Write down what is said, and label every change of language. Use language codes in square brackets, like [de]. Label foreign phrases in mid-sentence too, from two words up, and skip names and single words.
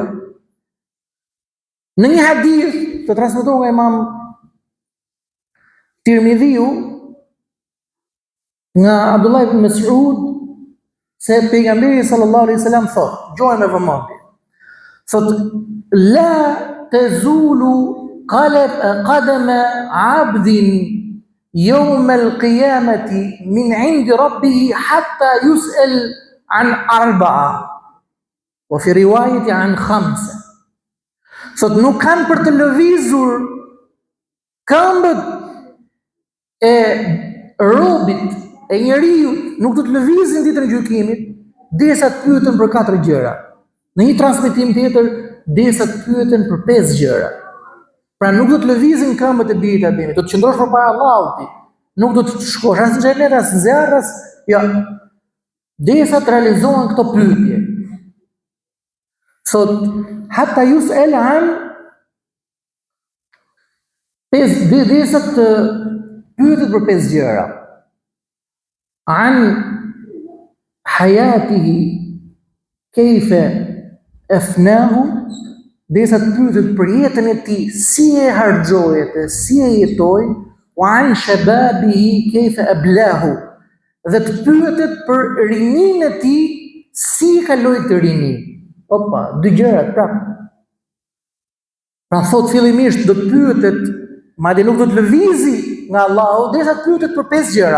[sq] Në një hadith të transmetuar nga Imam Tirmidhiu nga Abdullah ibn Mas'ud se pejgamberi [ar] صلى الله عليه وسلم [sq] thot, gjojmë me vëmendje. [ar] Thot لا تزول قدما عبد يوم القيامة من عند ربه حتى يسأل عن 4 وفي رواية عن 5. [sq] Thot nuk kanë për të lëvizur këmbët e robit, e njeriu, nuk do të lëvizin ditën e gjykimit, derisa të pyeten për 4 gjëra. Në një transmetim tjetër, derisa të pyeten për 5 gjëra. Pra nuk do të lëvizin këmbët e birit të Ademit, do të qëndrosh përpara Allahut, nuk do të shkosh as në xhenet as në zjarr, jo. Derisa të realizohen këto pyetje. Thot [ar] حتى يسأل عن [sq] derisa të pyetet për 5 gjëra. [ar] عن حياته كيف أفناه, [sq] derisa të pyetet për jetën e tij, si e harxhoi atë, si e jetoi, [ar] وعن شبابه كيف أبلاه, [sq] dhe të pyetet për rinin e tij, si e kaloi këtë rinin. Opa, 2 gjërat prapë. Pra thot fillimisht do të pyetet, madje nuk do të lëvizi nga Allahu, derisa të pyetet për 5 gjëra.